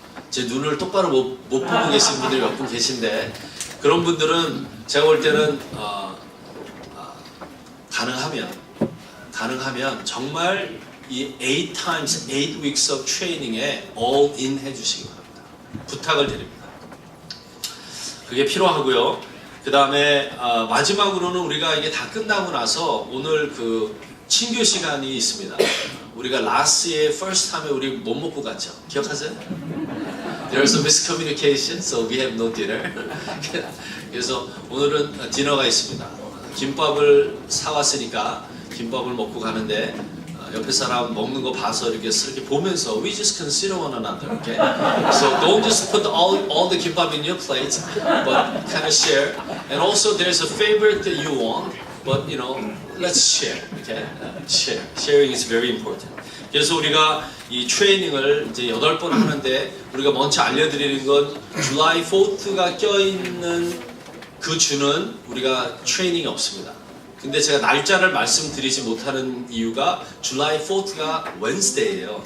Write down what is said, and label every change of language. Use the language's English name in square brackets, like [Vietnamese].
[Korean] 제 눈을 똑바로 못 보고 계신 분들이 몇 분 계신데 그런 분들은 제가 볼 때는 가능하면 정말 이 [English] 8 times 8 weeks of training [Korean] 에 all in 해주시기 바랍니다. 부탁을 드립니다. 그게 필요하고요. 그 다음에 마지막으로는 우리가 이게 다 끝나고 나서 오늘 그 친교 시간이 있습니다. 우리가 라스의 first time에 우리 못 먹고 갔죠. 기억하세요? [English] There's a miscommunication, so we have no dinner. [Korean] 그래서 오늘은 디너가 있습니다. 김밥을 사왔으니까 김밥을 먹고 가는데 옆에 사람 먹는 거 봐서 이렇게 보면서 [English] we just consider one another, okay? So don't just put all the kimbap in your plate, but kind of share. And also there's a favorite that you want, but you know, let's share, okay? Share. Sharing is very important. [Korean] 그래서 우리가 이 트레이닝을 이제 8번 하는데 우리가 먼저 알려드리는 건 July 4th가 껴있는 그 주는 우리가 트레이닝이 없습니다. 근데 제가 날짜를 말씀드리지 못하는 이유가 July 4th가 Wednesday예요.